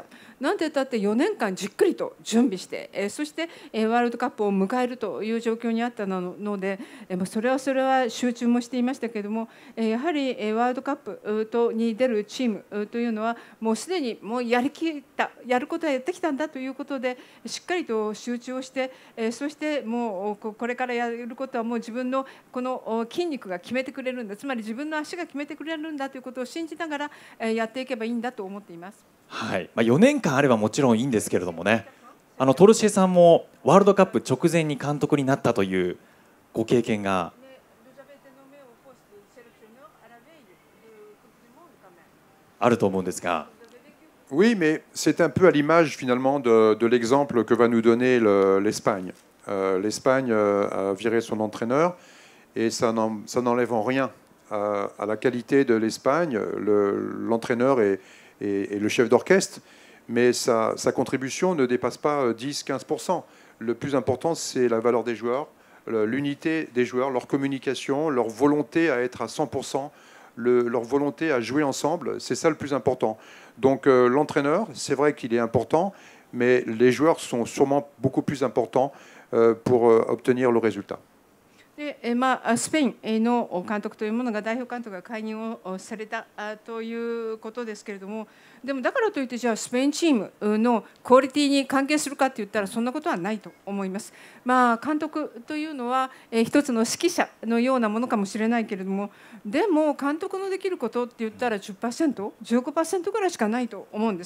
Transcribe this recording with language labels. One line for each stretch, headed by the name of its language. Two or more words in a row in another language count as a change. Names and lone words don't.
Japanese: なんて言ったって4年間じっくりと準備して、そしてワールドカップを迎えるという状況にあったので、それは集中もしていましたけれども、やはりワールドカップに出るチームというのはもうすでにもうやりきった、やることはやってきたんだということでしっかりと集中をして、そしてもうこれからやることはもう自分のこの筋肉が決めてくれるんだ、つまり自分の足が決めてくれるんだということを信じながらやっていけばいいんだと思っています。はい、4年間あればもちろんいいんですけれどもね、トルシエさんもワールドカップ直前に監督になったというご経験があると思うんですが。
French: Oui, mais c'est un peu à l'image finalement de l'exemple que va nous donner l'Espagne. L'Espagne a viré son entraîneur et ça n'enlève en rien à la qualité de l'Espagne. L'entraîneur est le chef d'orchestre, mais sa contribution ne dépasse pas 10-15%. Le plus important, c'est la valeur des joueurs, l'unité des joueurs, leur communication, leur volonté à être à 100%. Leur volonté à jouer ensemble, c'est ça le plus important. Donc l'entraîneur, c'est vrai qu'il est important, mais les joueurs sont sûrement beaucoup plus importants pour obtenir le résultat.
Japanese: でスペインの監督というものが代表監督が解任をされたということですけれども、でもだからといってじゃあスペインチームのクオリティに関係するかって言ったらそんなことはないと思います。監督というのは一つの指揮者のようなものかもしれないけれども、でも監督のできることって言ったら 10%、15% ぐらいしかないと思うんです。